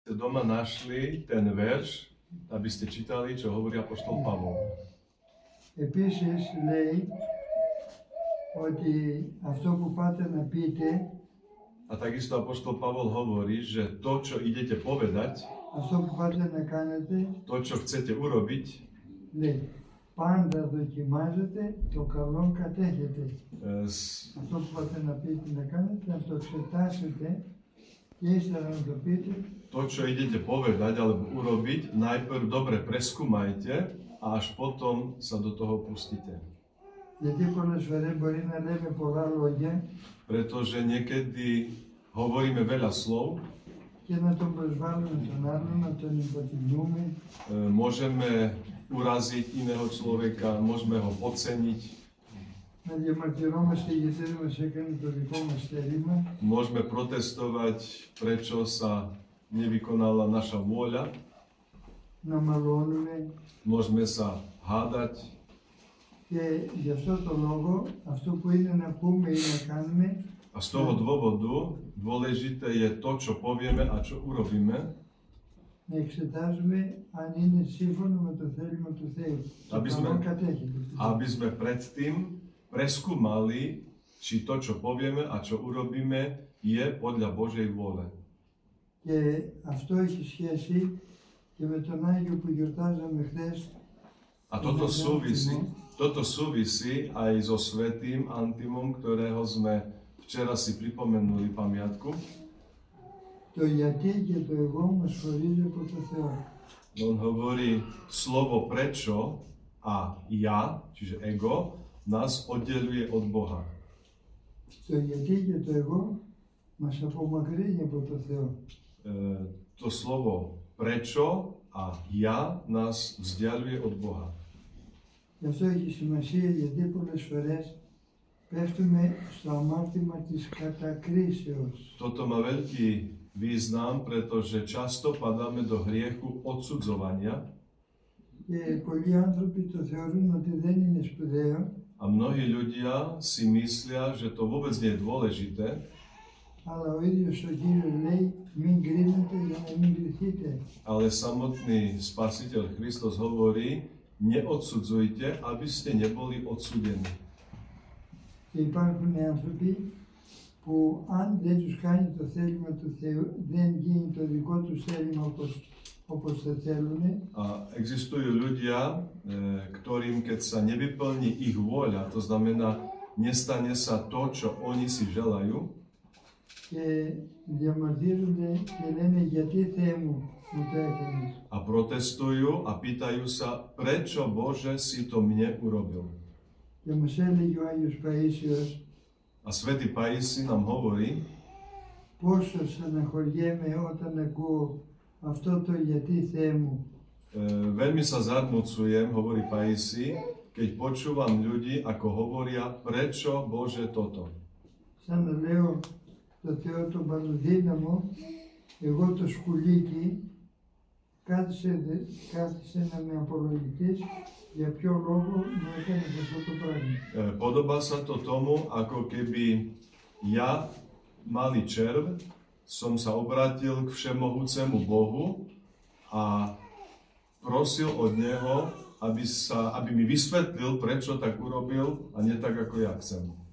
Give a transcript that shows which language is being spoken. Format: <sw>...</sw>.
<sk>doma našli ten verš, aby ste čítali, čo hovorí apoštol Pavol.</sk> <el>Επίσης λέει ότι αυτό που πάτε να πείτε,</el> <sk>A takisto apoštol Pavol hovorí, že to, čo idete povedať,</sk> <el>αυτό που πάτε να κάνετε,</el> <sk>to, čo chcete urobiť,</sk> <el>λέει πάντα δοκιμάζετε, το καλό κατέχετε. Αυτό που πάτε να πείτε να κάνετε, να το εξετάσετε και ύστερα να το πείτε.</el> <sk>To, čo idete povedať alebo urobiť, najprv dobre preskúmajte a až potom sa do toho pustíte.</sk> <el>Γιατί πολλές φορές μπορεί να λέμε πολλά λόγια</el> <sk>Pretože niekedy hovoríme veľa slov,</sk> <el>και να τον προσβάλλουμε τον άλλον, να τον υποτιμούμε.</el> <sk>Môžeme uraziť iného človeka, môžeme ho podceniť,</sk> <el>Να διαμαρτυρόμαστε γιατί δεν μας έκανε το δικό μας θέλημα.</el> <sk>môžeme protestovať, prečo sa nevykonala naša vôľa,</sk> <el>Να μαλώνουμε.</el> <sk>môžeme sa hádať.</sk> <el>Και γι' αυτό το λόγο, αυτό που είναι να πούμε ή να κάνουμε,</el> <sk>A z toho dôvodu dôležité je to, čo povieme a čo urobíme,</sk> <el>να εξετάζουμε αν είναι σύμφωνο με το θέλημα του Θεού. Το καλό κατέχεται.</el> <sk>aby sme predtým preskúmali, či to, čo povieme a čo urobíme, je podľa Božej vôle.</sk> <el>Και αυτό έχει σχέση και με τον Άγιο που γιορτάζαμε χθες.</el> <sk>A toto súvisí aj so svätým Antimom, ktorého sme včera si pripomenuli pamiatku.</sk> <el>Το γιατί και το εγώ μας χωρίζει από το Θεό.</el> <sk>On hovorí, slovo prečo a ja, čiže ego, nás oddeluje od Boha.</sk> <el>Το γιατί και το εγώ μας απομακρύνει από το Θεό.</el> <sk>To slovo prečo a ja nás vzdialuje od Boha.</sk> <el>Γι' αυτό έχει σημασία γιατί πολλές φορές πέφτουμε στο αμάρτημα της κατακρίσεως.</el> <sk>Toto má veľký význam, pretože často padáme do hriechu odsudzovania</sk> <el>Και πολλοί άνθρωποι το θεωρούν ότι δεν είναι σπουδαίο.</el> <sk>a mnohí ľudia si myslia, že to vôbec nie je dôležité,</sk> <el>Αλλά ο ίδιος ο Κύριος λέει μην κρίνετε για να μην κριθείτε.</el> <sk>ale samotný Spasiteľ Kristus hovorí, neodsudzujte, aby ste neboli odsúdení.</sk> <el>Και υπάρχουν άνθρωποι που αν δεν τους κάνει το θέλημα του Θεού, δεν γίνει το δικό τους θέλημα όπως θα θέλουν.</el> <sk>A existujú ľudia, ktorým keď sa nevyplní ich vôľa, to znamená, nestane sa to, čo oni si želajú,</sk> <el>Και διαμαρτύρονται και λένε γιατί Θεέ μου το έκανες.</el> <sk>a protestujú a pýtajú sa, prečo Bože si to mne urobil.</sk> <el>Και μας έλεγε ο Άγιος Παΐσιος</el> <sk>A svätý Paisi nám hovorí,</sk> <el>πόσο στεναχωριέμαι όταν ακούω αυτό το γιατί Θεέ μου.</el> <sk>Veľmi sa zarmucujem, hovorí Paisi, keď počúvam ľudí, ako hovoria, prečo Bože toto.</sk> <el>Σαν να λέω το Θεό τον Παντοδύναμο, εγώ το σκουλίκι, κάθισε να με απολογηθείς για ποιο λόγο μου έκανες αυτό το πράγμα.</el> <sk>Podobá sa to tomu, ako keby ja, malý červ, som sa obrátil k všemohúcemu Bohu a prosil od Neho, aby mi vysvetlil, prečo tak urobil a nie tak, ako ja chcem.</sk>